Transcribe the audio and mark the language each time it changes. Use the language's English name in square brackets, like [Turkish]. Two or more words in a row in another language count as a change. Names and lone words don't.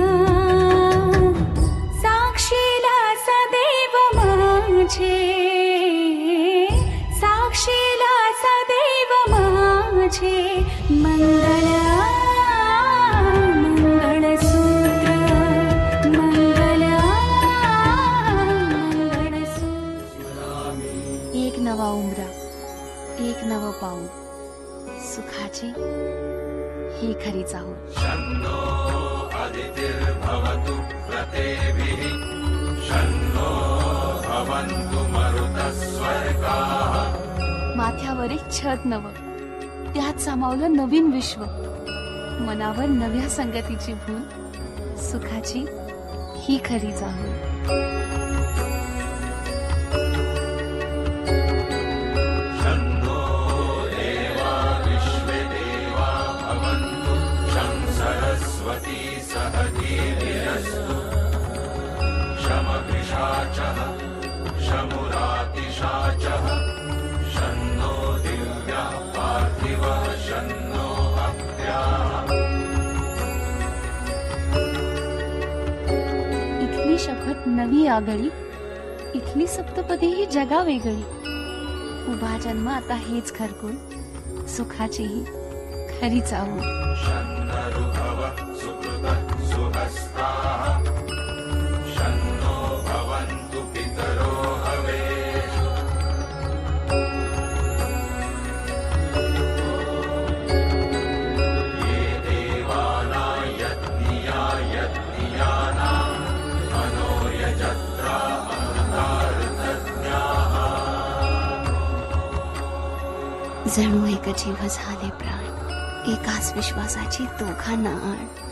[Marathi] साक्षीला सदैव माझे साक्षीला सदैव माझे मंगळसूत्र एक नवा उमरा एक नव पाऊल सुखाची ही खरी चाहूल. [Sanskrit] आदितिर्भवतु प्रतेभिः शन्नो भवन्तु मरुतस्वर्गाः. [Marathi] माथ्यावर एक छत नव त्यात सामावलं नवीन विश्व मनावर नव्या संगतीची भूल सुखाची ही खरी चाहूल. [Sanskrit] शन्नो देवा विश्वे देवा भवन्तु शं सरस्वती सहधीर्यस्तु शमभिषाचः शमुरातिशाचः शन्नो दिव्या पार्थिवः शन्नो अप्याः. [Marathi] इथली शपथ नवी आगळी इथली सप्तपदी ही जगा वेगळी. उभा जन्म आता हेच घरकुल सुखाची ही खरी चाहूल. [Sanskrit] शन्नरुभव सुकृत सुहस्ताः शन्नो भवन्तु पितरो हवेः. ये देवाना यज्ञिया यज्ञियानां मनो यजत्रा अमृतार्थज्ञाः. [Marathi] जणू एक जीव झाले प्राण एकाच विश्वासाची दोघांना आण.